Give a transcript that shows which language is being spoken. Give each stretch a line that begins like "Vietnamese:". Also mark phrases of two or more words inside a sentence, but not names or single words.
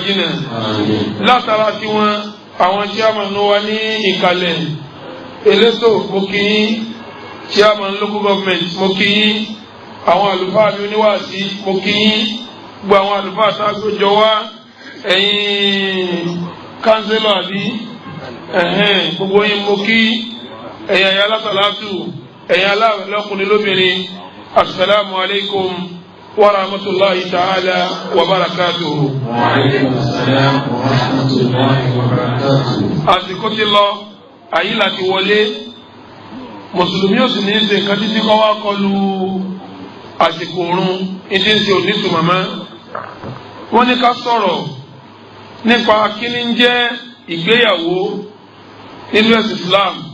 Yoruba: jìnnà látara tí wọ́n àwọn chairman wa ní ìkàlẹ̀ elétò mo kí yín
English: chairman local government
Yoruba: mo kí yín àwọn àlùfáà mi oníwàásí mo kí yín gbogbo àwọn àlùfáà tá a gbójọ wá ẹ̀yin kánsílọ̀ àbí gbogbo yín mo kí ẹ̀yin àyà látàlátù ẹ̀yin aláwẹ̀ lọ́kùnrin lóbìnrin
Arabic: السلام عليكم ورحمة الله تعالى وبركاته. وعليكم السلام ورحمة الله وبركاته.
Yoruba: àsìkò ti lọ àyí láti wọlé mùsùlùmí ò sì ní í ṣe nǹkan títí kọ́ wá kọlu àsìkò òrun ìdí ń ṣe onítù màmá. wọ́n ní ká sọ̀rọ̀ nípa kíní ń jẹ́ ìgbéyàwó nínú ẹ̀sìn Islam.